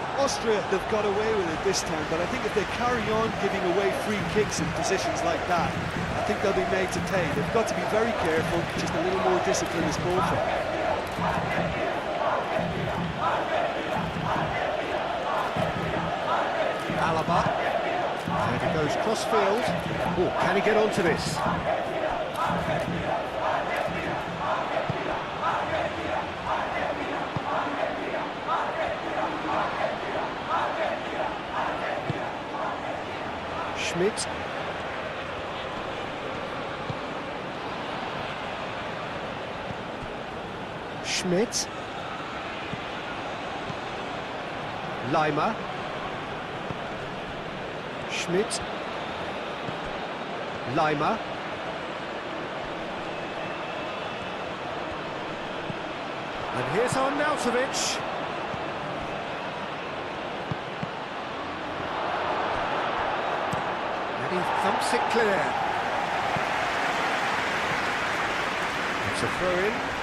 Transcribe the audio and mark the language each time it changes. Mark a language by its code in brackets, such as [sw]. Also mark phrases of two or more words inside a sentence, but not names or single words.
[en] Austria, they've got away with it this time, but I think if they carry on giving away free kicks in positions like that, I think they'll be made to pay. They've got to be very careful, just a little more discipline is called for. Alaba. There he goes cross-field. Oh, can he get onto this? Schmidt. Schmidt. Lima. Schmidt. Lima. And here's Arnautovic. And he thumps it clear. It's a throw-in.